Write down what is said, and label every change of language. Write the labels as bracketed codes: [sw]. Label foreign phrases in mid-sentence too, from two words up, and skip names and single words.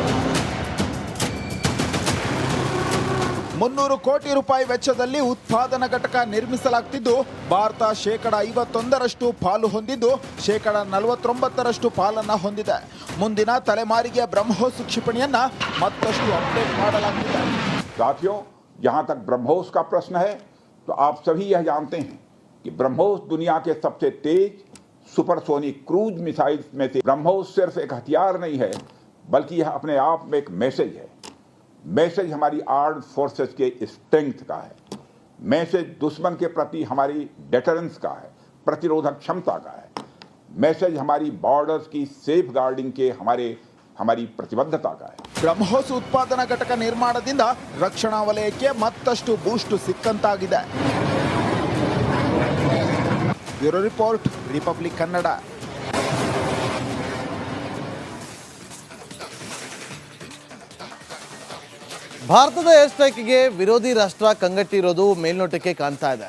[kn] 300 ಕೋಟಿ ರೂಪಾಯಿ ವೆಚ್ಚದಲ್ಲಿ ಉತ್ಪಾದನಾ ಘಟಕ ನಿರ್ಮಿಸಲಾಗುತ್ತಿದ್ದು ಭಾರತ 51% ಪಾಲು ಹೊಂದಿದ್ದು 49% ಪಾಲನ್ನ ಹೊಂದಿದೆ. ಮುಂದಿನ ತಲೆಮಾರಿಗೆ ಬ್ರಹ್ಮೋಸ್ ಕ್ಷಿಪಣಿಯನ್ನ ಮತ್ತಷ್ಟು ಅಪ್ಡೇಟ್ ಮಾಡಲಾಗುತ್ತಿದೆ. [hi] साथियों, जहां तक ब्रह्मोस का प्रश्न है तो आप सभी यह जानते हैं कि ब्रह्मोस दुनिया के सबसे तेज [en] supersonic cruise missiles [hi] में से. ब्रह्मोस सिर्फ एक हथियार नहीं है, बल्कि यह अपने आप में एक मैसेज है. मैसेज हमारी [en] armed forces [hi] के स्ट्रेंथ का है. मैसेज दुश्मन के प्रति हमारी डेटरेंस का है, प्रतिरोधक क्षमता का है. मैसेज हमारी बॉर्डर्स की [en] safe guarding [hi] के हमारी प्रतिबद्धता का है. [kn] ಬ್ರಹ್ಮೋಸ್ ಉತ್ಪಾದನಾ ಘಟಕ ನಿರ್ಮಾಣದಿಂದ ರಕ್ಷಣಾ ವಲಯಕ್ಕೆ ಮತ್ತಷ್ಟು ಬೂಸ್ಟ್ ಸಿಕ್ಕಂತಾಗಿದೆ. [en] bureau report, [kn] ರಿಪಬ್ಲಿಕ್ ಕನ್ನಡ. ಭಾರತದ [en] air strike [kn] ವಿರೋಧಿ ರಾಷ್ಟ್ರ ಕಂಗಟ್ಟಿರೋದು ಮೇಲ್ನೋಟಕ್ಕೆ ಕಾಣ್ತಾ ಇದೆ.